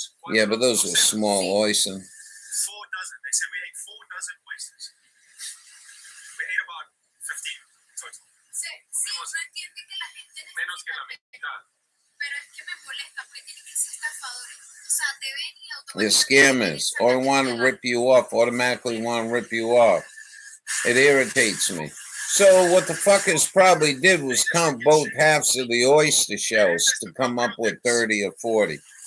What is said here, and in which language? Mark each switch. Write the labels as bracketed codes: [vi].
[en] Yeah, but those were small oysters. 4 dozen. They said we ate 4 dozen oysters. We ate about 15 total. [es] Sí, no entiende que la gente Menos que la mitad. pero es que me molesta porque tienen que ser estafadores. O sea, te ven y [en] They're scammers. Or want to rip you off, automatically want to rip you off. It irritates me. So what the fuckers probably did was count both halves of the oyster shells to come up with 30 or 40.